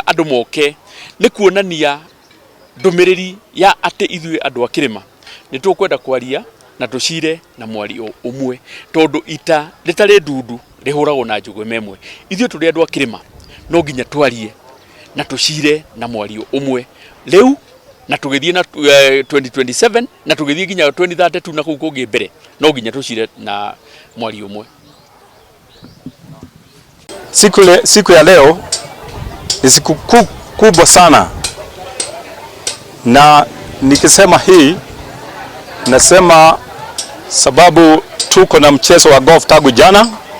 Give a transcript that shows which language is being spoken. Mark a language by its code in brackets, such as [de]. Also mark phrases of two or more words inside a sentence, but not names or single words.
[ki] andu moke ni kuonania ndumiriri ya ati ithue andu akirima ni tukwenda kwaria na tucire na mwari umwe tondu ita ritari ndundu rihuragwo na njugwe memwe ithue turi andu akirima no nginya twarie na tucire na mwari umwe riu na tugithie na 2027 na tugithie ginya 2032 na kuu kungi mbere no nginya tucire na mwari umwe. [sw] Siku ya leo ni siku kubwa sana, na nikisema hii nasema sababu tuko na mchezo wa golf tangu jana